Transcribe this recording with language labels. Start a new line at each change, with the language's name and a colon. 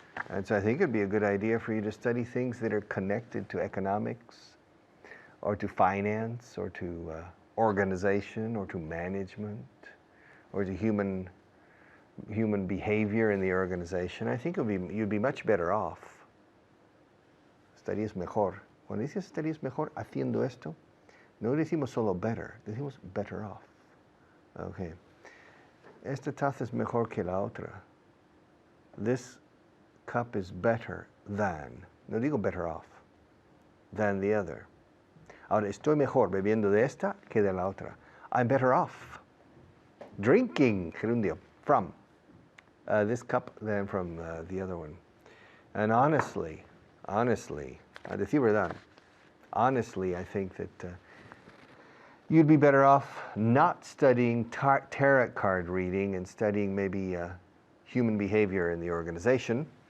English: And so I think it'd be a good idea for you to study things that are connected to economics or to finance or to organization or to management or to human behavior in the organization. I think you'd be much better off.
Spanish: Estarías mejor. Cuando dices estarías mejor haciendo esto, no decimos solo better, decimos better off. Okay. Esta taza es mejor que la otra.
English: This cup is better than,
Spanish: no digo
English: better off, than the other.
Spanish: Ahora, estoy mejor bebiendo de esta que de la otra.
English: I'm better off drinking gerundio from this cup than from the other one. And honestly,
Spanish: a decir verdad,
English: honestly, I think that you'd be better off not studying tarot card reading and studying maybe human behavior in the organization.